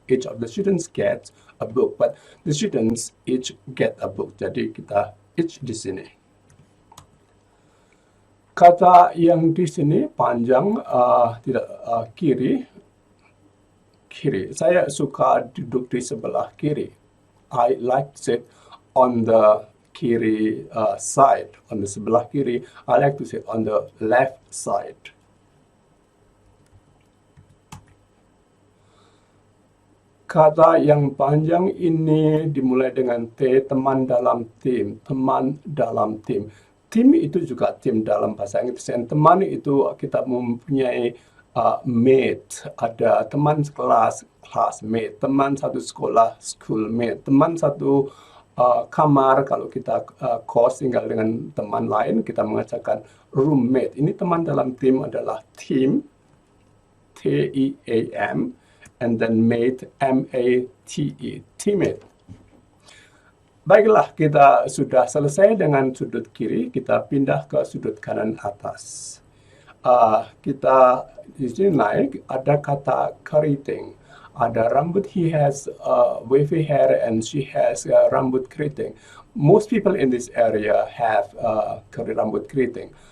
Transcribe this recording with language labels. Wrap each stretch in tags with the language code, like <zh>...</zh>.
<en>Each of the students gets a book, but the students each get a book.</en> <id>Jadi kita each di sini. Kata yang di sini panjang, tidak kiri. Kiri. Saya suka duduk di sebelah kiri.</id> <en>I like to sit on the kiri side. On the</en> <id>sebelah kiri.</id> <en>I like to sit on the left side.</en> <id>Kata yang panjang ini dimulai dengan T, teman dalam tim. Teman dalam tim. Tim itu juga tim dalam bahasa Inggris. Dan teman itu kita mempunyai mate. Ada teman sekelas, classmate. Teman satu sekolah, schoolmate. Teman satu kamar, kalau kita kos tinggal dengan teman lain, kita mengatakan roommate. Ini teman dalam tim adalah team, T-E-A-M,</id> <en>and then mate,</en> <id>M-A-T-E, teammate. Baiklah, kita sudah selesai dengan sudut kiri, kita pindah ke sudut kanan atas. Kita di sini naik, ada kata keriting. Ada rambut,</id> <en>he has wavy hair and she has rambut keriting. Most people in this area have</en> <id>rambut keriting.</id>